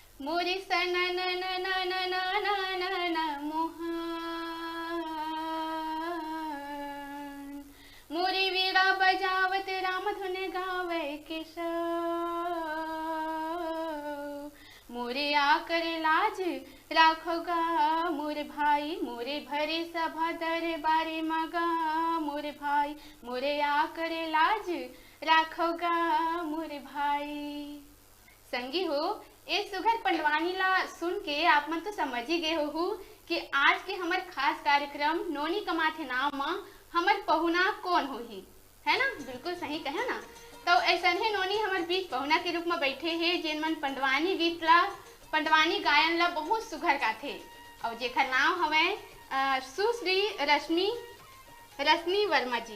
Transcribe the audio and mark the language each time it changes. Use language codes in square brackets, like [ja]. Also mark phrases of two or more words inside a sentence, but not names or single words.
[hne] मोरी सनन नन नन नन मोहन, मोरी वीणा बजावत राम धुन गावे केशव, मोरे आकर लाज राखोगा मोरे भाई, मोरे भरे सभा दरबारे मगा मोरे भाई, मोरे आकर लाज राखोगा मोरे भाई। संगी हो, ए सुघर पंडवानी ला सुन के आप मन तो समझ ही गए हो कि आज के हमार खास कार्यक्रम नोनी कमाथे नाम में हमार पहुना कौन होही, है ना? बिल्कुल सही कहे ना। तो ऐसा है नोनी हमारे बीच पहुना के रूप में बैठे हैं जिन मन पंडवानी गीत ला, पंडवानी गायन ला बहुत सुघर गाथे और जेकर नाम हवे सुश्री रश्मि वर्मा जी।